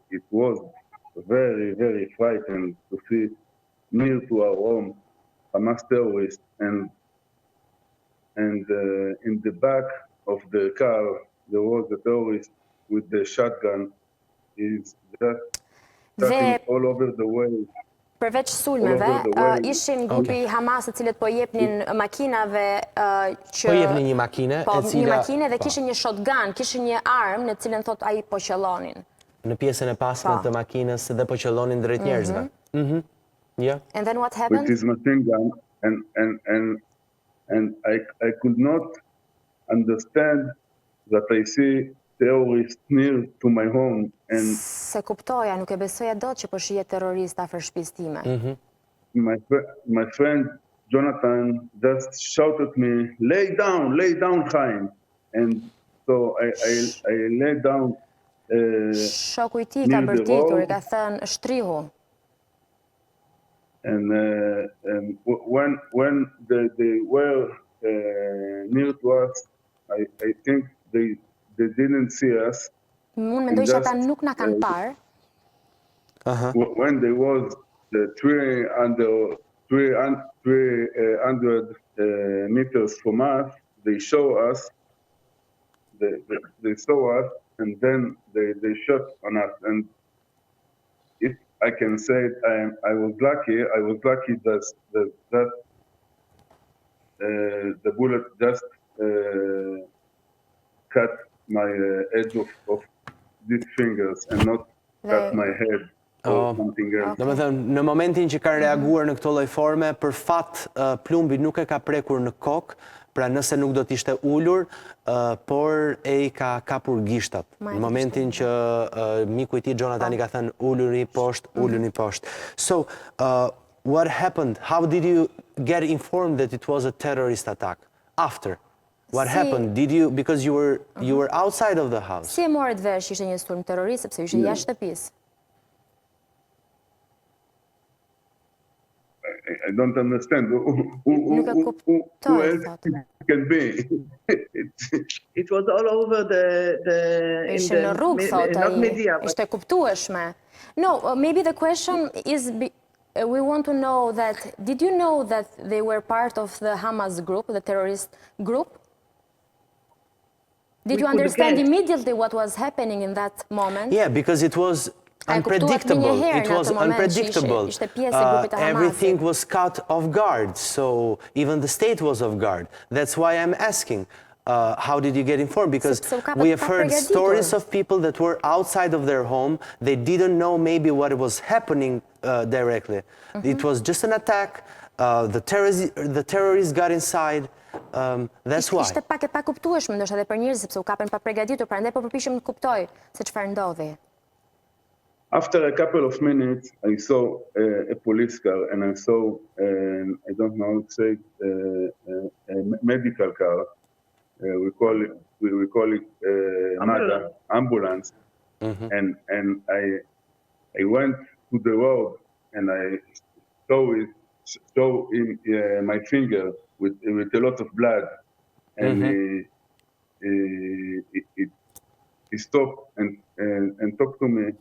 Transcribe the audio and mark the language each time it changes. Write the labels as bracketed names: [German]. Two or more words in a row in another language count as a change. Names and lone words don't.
[English] It was very, very frightening to see near to our home Hamas terrorists, and in the back of the car there was a terrorist with the shotgun. He's just shooting all over the way. [Albanian] Përveç sulmeve, ishin grupi Hamas të cilët po jepnin makinave që... Po jepnin një makine, Po, një makine dhe kishin një shotgun, kishin një armë në cilën thot ai po qellonin. Në pjesën e pasme të makinës dhe po qellonin drejt njerëzve. [English] Yeah. And then what happened? With his machine gun, and I could not understand that I see terrorists near to my home, and [Albanian] se kuptoja, nuk e besoja dot që po shihet terrorist afër shtëpisë time. [English] My friend Jonathan just shouted me, lay down, Chaim. And so I lay down. [Albanian] Shoku i tij ka bërtitur, i ka thënë Shtrihu. [English] And when they were near to us, I think they didn't see us. [Albanian] Unë mendoj që ata nuk na kanë parë. [English] When there was the 300 meters from us, they saw us, and then they shot on us. And if I can say it, I was lucky that the bullet just cut my edge of these fingers and not cut my head or something else. [Albanian] Domethënë, në momentin që kanë reaguar në këtë lloj forme, për fat plumbi nuk e ka prekur në kokë, pra nëse nuk do të ishte ulur, por e i ka kapur gishtat. Në momentin që miku i tij Jonathan i ka thënë uluni poshtë. [English] So, what happened? How did you get informed that it was a terrorist attack? After? What happened? Did you, because you were outside of the house? [Albanian] Si e morët vesh ishte një sulm terrorist sepse ishte jashtë shtëpisë? [English] I don't understand. Who else can be? It was all over [Albanian] Ishte në rrugë, thotë, ishte kuptueshme. [English] No, maybe the question is, we want to know that, did you know that they were part of the Hamas group, the terrorist group? Did you understand immediately what was happening in that moment? Yeah, because it was unpredictable. Everything was caught off guard, so even the state was off guard. That's why I'm asking, how did you get informed? Because we have heard stories of people that were outside of their home. They didn't know maybe what was happening directly. It was just an attack. The terrorists got inside. That's why. [Albanian] Ishte pak e pakuptueshme ndoshta edhe për njerëzit sepse u kapën pa përgatitur, prandaj po përpiqem të kuptoj se çfarë ndodhi. [English] After a couple of minutes, I saw a police car, and I saw, I don't know how to say, a medical car. We call it ambulance. And I went to the road, and I saw in my finger with a lot of blood, and he stopped and talked to me.